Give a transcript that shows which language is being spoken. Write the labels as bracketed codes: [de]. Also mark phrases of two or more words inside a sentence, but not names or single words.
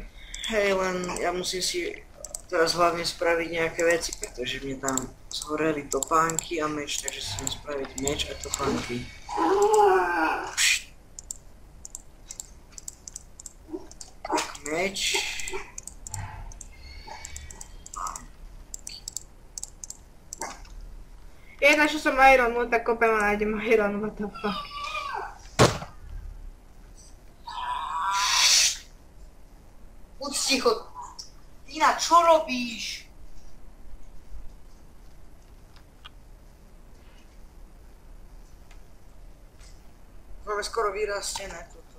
[sk] Hej, len ja musím si teraz hlavne spraviť nejaké veci, pretože mi tam zhoreli topánky a meč, takže si musím spraviť meč a topánky. Tak, meč. Našiel som iron, no tak kopem a nájdem iron, [en] what the fuck. [sk] Buď ticho. Tina, čo robíš? Máme skoro vyrastené toto.